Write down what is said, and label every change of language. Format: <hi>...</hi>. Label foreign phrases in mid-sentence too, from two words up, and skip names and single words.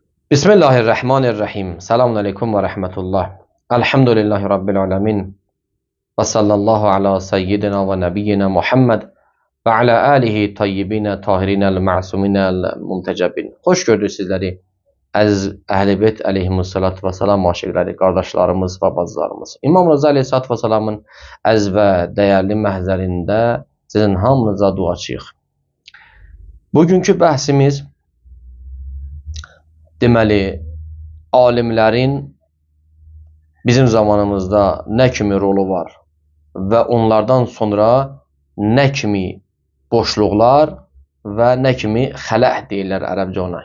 <ar>بسم الله الرحمن الرحيم. السلام عليكم ورحمة الله. الحمد لله رب العالمين. وصلى الله على سيدنا ونبينا محمد وعلى آله الطيبين الطاهرين المعصومين المنتجبين.</ar> <tr>Hoş gördük sizleri.</tr> <az>Əziz Əhl-i Beyt</az> <ar>عليهم الصلاة والسلام</ar> <az>aşiqləri, qardaşlarımız və bacılarımız. İmam Rıza əleyhissalatu və salamın əziz və dəyərli məhzərində sizin hamınıza duaçıyıq. Bugünkü bəhsimiz deməli, alimlərin bizim zamanımızda nə kimi rolu var və onlardan sonra nə kimi boşluqlar və nə kimi xələh deyirlər ərəbcə ona.</az>